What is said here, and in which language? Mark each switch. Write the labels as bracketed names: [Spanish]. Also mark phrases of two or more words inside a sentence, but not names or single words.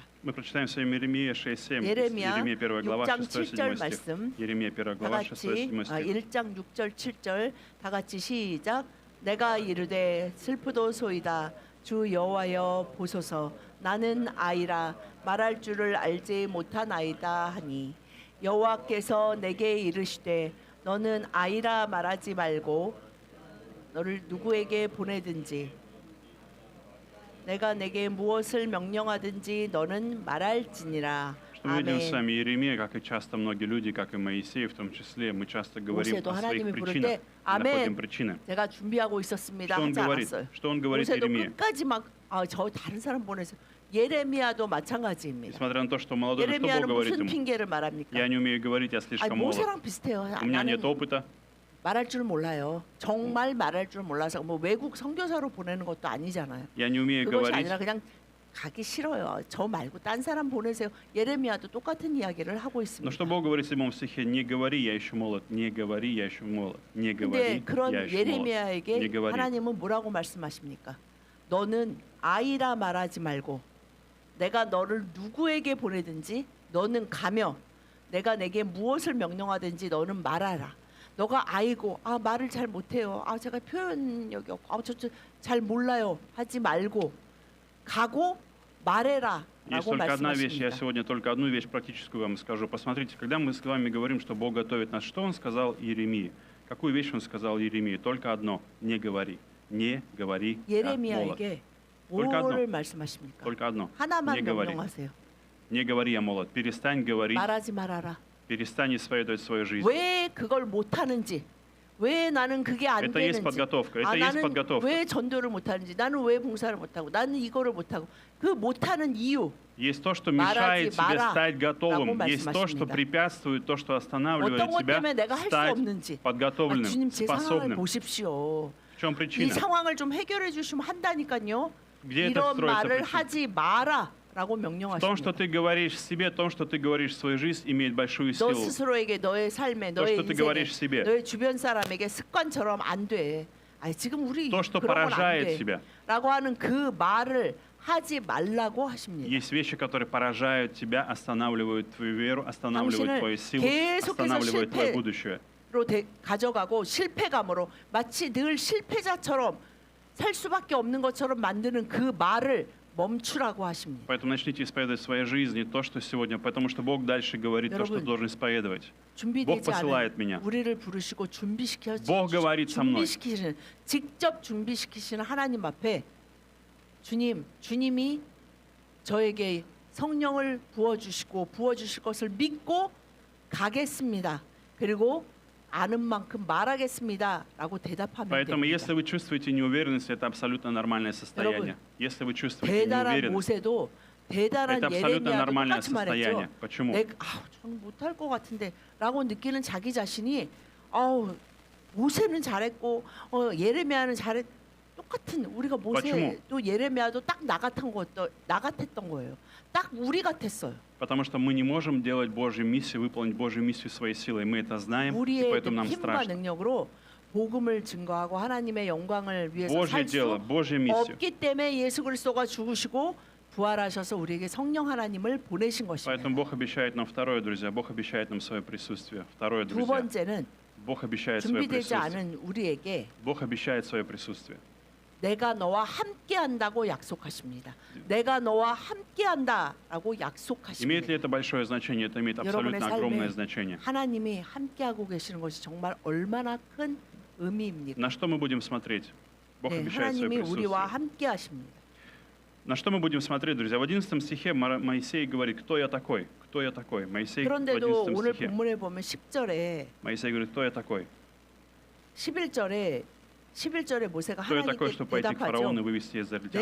[Russian] Мы прочитаем с вами Иеремия 6:7. [Korean] 예레미야 [Russian] Иеремия 1 глава [Korean] 6장 6-7 7절 [Russian] стих. [Korean] 말씀 [Russian] Иеремия 1 [Korean] 다 [Russian] глава [Korean] 같이 [Russian] 6-7 стих. [Korean] 1장 6절 7절 다 같이 시작. 내가 이르되 슬프도소이다 주 여호와여 보소서 나는 아이라 말할 줄을 알지 못하나이다 하니 여호와께서 내게 이르시되 너는 아이라 말하지 말고 너를 누구에게 보내든지 내가 내게 무엇을 명령하든지 너는 말할지니라. [Russian] Что мы видим с [Korean] 아멘. [Russian] вами Иеремия, как и часто многие люди, как и Моисей в том числе, мы часто говорим [Korean] 모세도 [Russian] о своих [Korean] 하나님이 부를 [Russian] причинах, [Korean] 때 아멘. [Russian] находим причины. [Korean] 제가 준비하고 있었습니다. [Russian] Что он [Korean] 하지 [Russian] говорит? [Korean] 않았어요. [Russian] Что он говорит [Korean] 모세도 [Russian] Иеремии? [Korean] 끝까지 저 다른 사람 보내서 예레미야도 마찬가지입니다. [Russian] Несмотря на то, что молодой, что Бог [Korean] 예레미야는 [Russian] говорит [Korean] 무슨 [Russian] ему? [Korean] 핑계를 말합니까? [Russian] Я не умею говорить, я [Korean] 아니, [Russian] слишком молод. [Korean] 모세랑 비슷해요. [Russian] У меня [Korean] 나는 [Russian] нет опыта. [Korean] 말할 줄 몰라요. 정말 말할 줄 몰라서 뭐 외국 선교사로 보내는 것도 아니잖아요. [Russian] Я не умею [Korean] 그것이 [Russian] говорить. [Korean] 아니라 그냥 가기 싫어요. 저 말고 딴 사람 보내세요. 예레미야도 똑같은 이야기를 하고 [Russian] Но [Korean] 있습니다. [Russian] что Бог говорит в 7 стихе? Не говори, я еще молод. Не говори, я еще молод. Не [Korean] 근데 [Russian] говори, [Korean] 그런 [Russian] я еще молод. Не [Korean] 예레미야에게 [Russian] говори. [Korean] 하나님은 뭐라고 말씀하십니까? 너는 아이라 말하지 말고 내가 너를 누구에게 보내든지 너는 가며 내가 내게 무엇을 명령하든지 너는 말하라. 너가 아이고 말을 잘 못해요. 제가 표현력이 없고 잘 몰라요. 하지 말고 가고 말해라. [Russian] Есть [Korean] 라고 [Russian] только одна вещь, я [Korean] 말씀하십니다. [Russian] сегодня только одну вещь практическую вам скажу. Посмотрите, когда мы с вами говорим, что Бог готовит нас, что Он сказал Иеремии? Какую вещь Он сказал Иеремии? Только одно, не говори. Не говори, я молод. [Korean] 예레미야에게 [Russian] только [Korean] 뭐를 [Russian] одно. [Korean] 말씀하십니까? [Russian] Только одно, [Korean] 하나만 [Russian] не говори. [Korean] 명령하세요. [Russian] Не говори, я молод. Перестань говорить, [Korean] 말하지 말아라. [Russian] перестань исповедовать свою жизнь. [Korean] 왜 그걸 못하는지, 왜 나는 그게 안 [Russian] Это есть [Korean] 되는지, [Russian] подготовка, это есть [Korean] 나는 [Russian] подготовка. [Korean] 왜 전도를 못하는지, 나는 왜 봉사를 못하고, 나는 이거를 못하고, 그 못하는 이유, [Russian] Есть то, что [Korean] 말하지 [Russian] мешает тебе [Korean] 마라. [Russian] стать готовым. [Korean] 라고 [Russian] Есть то, что [Korean] 말씀하십니다. [Russian] препятствует, то, что останавливает [Korean] 어떤 것 [Russian] тебя [Korean] 때문에 내가 할 수 [Russian] стать [Korean] 없는지. [Russian] подготовленным, [Korean] 주님 제 상황을 [Russian] способным. [Korean] 보십시오. [Russian] В чем [Korean] 이 [Russian] причина? [Korean] 상황을 좀 해결해 주시면 한다니까요. [Russian] Где это [Korean] 이런 [Russian] строится [Korean] 말을 [Russian] причина? [Korean] 하지 마라라고 [Russian] В том, что [Korean] 명령하십니다. [Russian] ты говоришь себе, в том, что ты говоришь в свою жизнь, имеет большую [Korean] 너 [Russian] силу. [Korean] 스스로에게 너의 삶에 [Russian] То, [Korean] 너의 [Russian] что ты [Korean] 인생에 [Russian] говоришь себе. [Korean] 너의 주변 사람에게 습관처럼 안 돼. 지금 우리 [Russian] То, что [Korean] 그런 건 안 [Russian] поражает [Korean] 돼. [Russian] тебя. [Korean] 라고 하는 그 말을 하지 말라고 하십니다. [Russian] Есть вещи, которые поражают тебя, останавливают твою веру, останавливают [Korean] 당신을 [Russian] твою силу, [Korean] 계속해서 [Russian] останавливают твое [Korean] 실패- [Russian] будущее. [Korean] 로 가져가고 실패감으로 마치 늘 실패자처럼 살 수밖에 없는 것처럼 만드는 그 말을 멈추라고 하십니다. [Russian] Поэтому начните исповедовать в своей жизни то, что сегодня, потому что Бог дальше говорит то, что [Korean] 여러분, [Russian] ты должен исповедовать. [Korean] 준비되지 [Russian] посылает [Korean] 않은 [Russian] меня. [Korean] 우리를 부르시고 준비시키시는 [Russian] Бог говорит со мной. [Korean] 직접 준비시키시는 하나님 앞에 주님이 저에게 성령을 부어주시고 부어주실 것을 믿고 가겠습니다. 그리고 아는 만큼 말하겠습니다라고 대답하면 [Russian] Поэтому, [Korean] 됩니다. [Russian] если вы чувствуете неуверенность, это абсолютно нормальное состояние. Если вы чувствуете [Korean] 대단한 [Russian] неуверенность, [Korean] 모세도 대단한 [Russian] это абсолютно [Korean] 예레미야도 [Russian] нормальное [Korean] 똑같이 말했죠. [Russian] состояние. Почему? [Korean] 내가 저는 못할 것 같은데라고 느끼는 자기 자신이 아우 모세는 잘했고 예레미야는 잘했 똑같은 우리가 [Russian] почему? [Korean] 모세도 예레미야도 딱 나 같았던 거예요. 딱 우리 같았어요. [Russian] Потому что мы не можем делать Божью миссию, выполнить Божью миссию своей силой. Мы это знаем, и [Korean] 우리의 [Russian] поэтому нам [Korean] 힘과 [Russian] страшно. [Korean] 능력으로 복음을 증거하고 하나님의 영광을 위해서 [Russian] Божье [Korean] 살 [Russian] дело, [Korean] 수 [Russian] Божья миссия. [Korean] 없기 때문에 예수 그리스도가 죽으시고 부활하셔서 우리에게 성령 하나님을 보내신 [Russian] Поэтому [Korean] 것입니다. [Russian] Бог обещает нам второе, друзья. Бог обещает нам свое присутствие. Второе, [Korean] 두 [Russian] друзья. [Korean] 번째는 [Russian] Бог обещает свое [Korean] 준비되지 [Russian] присутствие. [Korean] 않은 우리에게 [Russian] Бог обещает свое присутствие. [Korean] 내가 너와 함께한다고 약속하십니다. 내가 너와 함께한다라고 [Russian] Имеет ли [Korean] 약속하십니다. [Russian] это большое значение? Это имеет [Korean] 여러분의 [Russian] абсолютно огромное [Korean] 삶에 [Russian] значение. [Korean] 하나님이 함께하고 계시는 것이 정말 얼마나 큰 의미입니까? [Russian] На что мы будем смотреть? Бог [Korean] 네, [Russian] обещает свое [Korean] 하나님이 우리와 [Russian] присутствие. [Korean] 함께하십니다. [Russian] На что мы будем смотреть, друзья? В 11 стихе Моисей говорит, кто я такой? Кто я такой? Моисей в [Korean] 그런데도 [Russian] 11 [Korean] 오늘 [Russian] стихе. [Korean] 본문에 보면 10절에 [Russian] Моисей говорит, кто я такой? [Korean] 11절에 모세가 [Russian] Кто я такой, [Korean] 하나님께 [Russian] чтобы пойти к [Korean] 대답하죠. [Russian] фараону и вывести израильтян